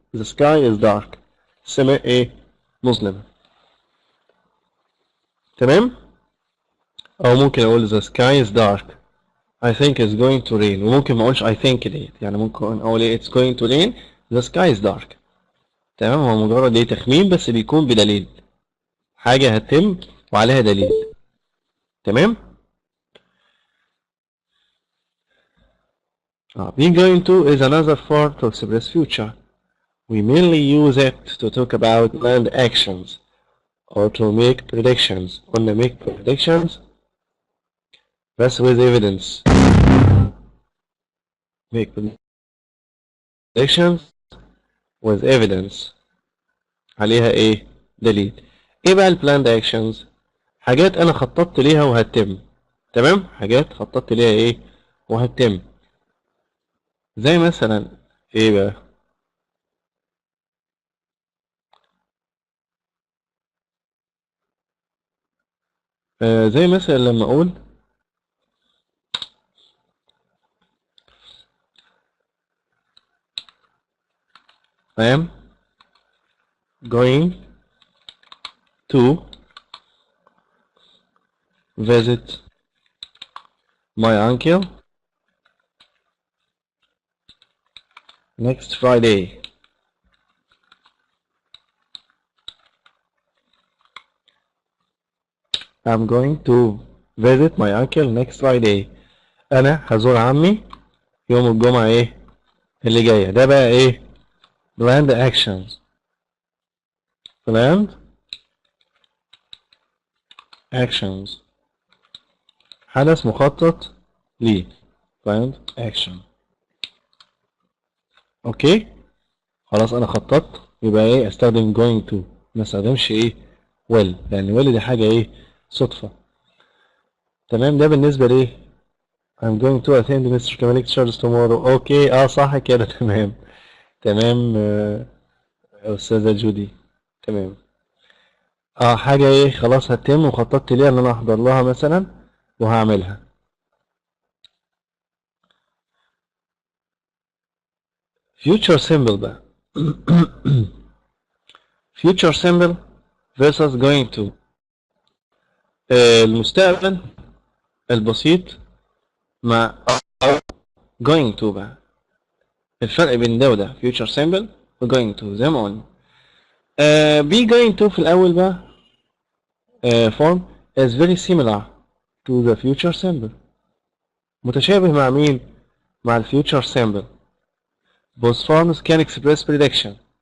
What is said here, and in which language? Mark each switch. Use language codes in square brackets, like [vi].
[en] the sky is dark. [ar] السماء ايه مظلمة. تمام. او ممكن اقول [en] the sky is dark I think it's going to rain. [ar] وممكن ما اقولش [en] I think [ar] ديت، يعني ممكن اقول ايه [en] it's going to rain the sky is dark. [ar] تمام. هو مجرد ايه تخمين بس بيكون بدليل، حاجة هتتم وعليها دليل. تمام. [en] be going to is another form to express future. We mainly use it to talk about planned actions or to make predictions. [ar] قلنا [en] make predictions بس with evidence. make predictions with evidence [ar] عليها ايه دليل. ايه بقى [en] planned actions؟ [ar] حاجات انا خططت ليها وهتتم. تمام. حاجات خططت ليها ايه وهتتم. زي مثلا ايه بقى؟ زي مثلا لما اقول [en] I am going to visit my uncle next Friday. I'm going to visit my uncle next Friday. [ar] انا هزور عمي يوم الجمعة ايه اللي جاية. ده بقى ايه [en] planned actions. planned actions [ar] حدث مخطط ليه [en] planned action. [ar] اوكي. خلاص انا خططت يبقى ايه استخدم going to، ما استخدمش ايه will، لان will دي حاجة ايه صدفة. تمام. ده بالنسبة ليه [en] I'm going to attend Mr. Kamal lectures tomorrow. [ar] اوكي صح كده. تمام. تمام استاذة جودي. تمام. حاجة ايه خلاص هتتم وخططت ليها ان انا احضر لها مثلا وهعملها. [en] future simple بقى. future simple versus going to. [ar] المستقبل البسيط مع going to بقى. الفرق بين ده وده future simple و going to زي ما قلنا. [en] be going to [ar] في الأول بقى [en] form is very similar to the future simple. [ar] متشابه مع مين؟ مع ال future simple. [en] both forms can express prediction.